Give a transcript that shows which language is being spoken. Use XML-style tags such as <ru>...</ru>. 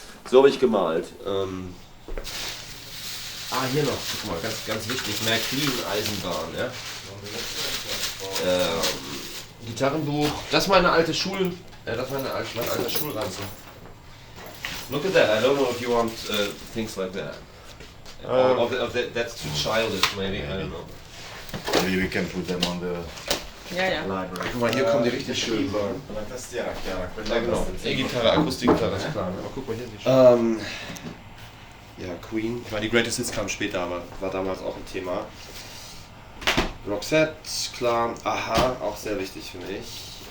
<de>So habe ich gemalt. Hier noch. Guck mal, ganz wichtig. Märklin-Eisenbahn. Ja? Gitarrenbuch. Das ist meine alte mein alter Schulranzen.</de> <en>Look at that. I don't know if you want things like that. That's too childish, maybe. I don't know. Maybe we can put them on the library.</en> <de>Guck mal, hier kommen die richtig schön. Ja, genau. E-Gitarre, Akustikgitarre, ist klar. Aber guck mal hier. Ja, Queen. Ich meine, die Greatest Hits kamen später, aber war damals auch ein Thema. Roxette, klar. Aha, auch sehr wichtig, finde ich.</de>